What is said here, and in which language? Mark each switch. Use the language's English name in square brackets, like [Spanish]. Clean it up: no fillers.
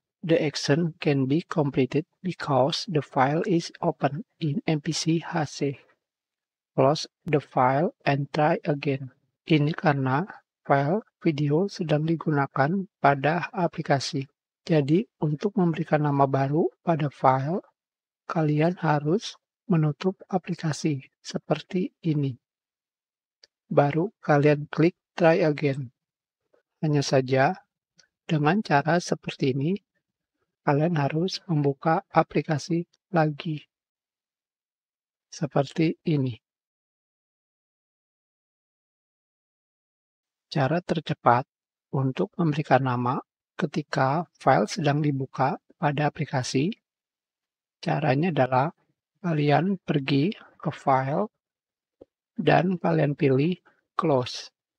[English] The action can be completed because the file is open in MPC HC. Close the file and try again. [Indonesian] Ini karena file video sedang digunakan pada aplikasi. Jadi, untuk memberikan nama baru pada file, kalian harus menutup aplikasi seperti ini. Baru kalian klik [English] try again. [Indonesian] Hanya saja, dengan cara seperti ini, kalian harus membuka aplikasi lagi. Seperti ini. Cara tercepat untuk memberikan nama ketika file sedang dibuka pada aplikasi, caranya adalah kalian pergi ke file dan kalian pilih close.